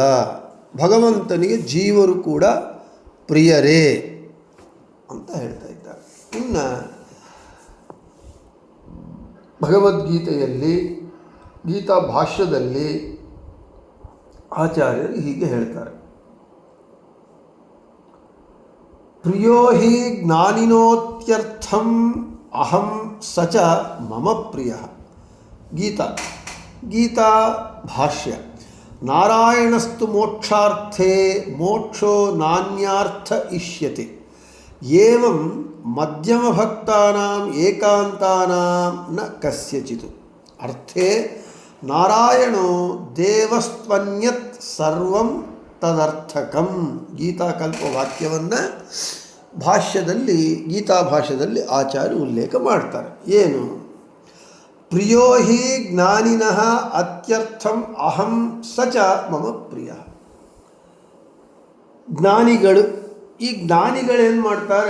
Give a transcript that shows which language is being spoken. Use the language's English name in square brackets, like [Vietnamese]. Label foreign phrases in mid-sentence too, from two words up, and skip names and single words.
[Kannada] ಭಗವಂತನಿಗೆ ಜೀವರು ಕೂಡ ಪ್ರಿಯರೇ ಅಂತ ಹೇಳ್ತಾ ಇದ್ದಾರೆ. ಇನ್ನು ಭಗವದ್ಗೀತೆಯಲ್ಲಿ, ಗೀತಾ ಭಾಷ್ಯದಲ್ಲಿ ಆಚಾರ್ಯರು ಹೀಗೆ ಹೇಳ್ತಾರೆ: [Sanskrit] ಪ್ರಿಯೋ ಹಿ ಜ್ಞಾನಿನೋತ್ಯರ್ಥಂ ಅಹಂ ಸಚ ಮಮ ಪ್ರಿಯ. [Kannada] ಗೀತಾ ಭಾಷ್ಯ. [Sanskrit] ನಾರಾಯಣಸ್ತು ಮೋಕ್ಷಾರ್ಥೇ ಮೋಕ್ಷೋ ನಾನ್ಯಾರ್ಥ ಇಷ್ಯತೆ ಏವಂ ಮಧ್ಯಮಭಕ್ತಾನಾಂ ಏಕಾಂತಾನಾಂ ನ ಕಸ್ಯಚಿತ್. ಅರ್ಥೇ ನಾರಾಯಣೋ ದೇವಸ್ತ್ವನ್ಯತ್ ಸರ್ವಂ ತದರ್ಥಕಂ. [Kannada] ಗೀತಾಕಲ್ಪ ವಾಕ್ಯವನ್ನು ಗೀತಾ ಭಾಷ್ಯದಲ್ಲಿ ಆಚಾರ್ಯ ಉಲ್ಲೇಖ ಮಾಡ್ತಾರೆ. ಏನು? [Sanskrit] ಪ್ರಿಯೋ ಹಿ ಜ್ಞಾನಿನಃ ಅತ್ಯರ್ಥಂ ಅಹಂ ಸಚ ಮಮ ಪ್ರಿಯ. [Kannada] ಜ್ಞಾನಿಗಳು, ಈ ಜ್ಞಾನಿಗಳೇನು ಮಾಡ್ತಾರೆ?